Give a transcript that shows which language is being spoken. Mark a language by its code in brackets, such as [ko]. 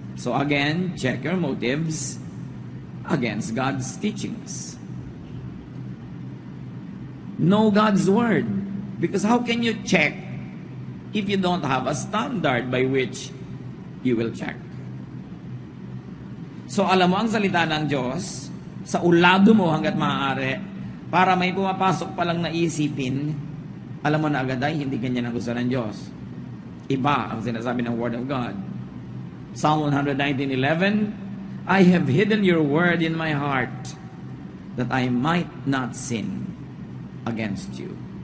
[en] So again, check your motives against God's teachings. Know God's word. Because how can you check if you don't have a standard by which you will check? [tl] So alam mo ang salita ng Diyos, sa ulado mo hanggat maaari, para may pumapasok pa lang na isipin, alam mo na agad ay hindi ganyan ang gusto ng Diyos. Iba ang sinasabi ng Word of God. [en] Psalm 119:11, I have hidden your word in my heart that I might not sin against you.